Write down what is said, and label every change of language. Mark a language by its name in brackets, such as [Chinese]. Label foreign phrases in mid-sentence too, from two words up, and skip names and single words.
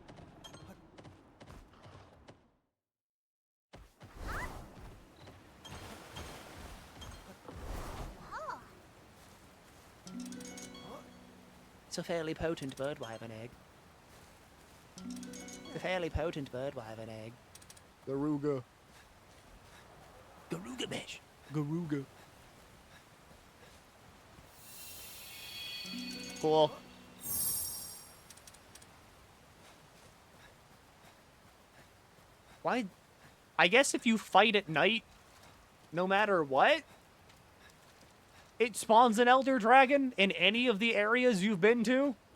[English] It's a fairly potent birdwyvern egg. A fairly potent birdwyvern egg. Garuga. Garuga mesh. Garuga. Cool. Why? I guess if you fight at night, no matter what, it spawns an Elder Dragon in any of the areas you've been to.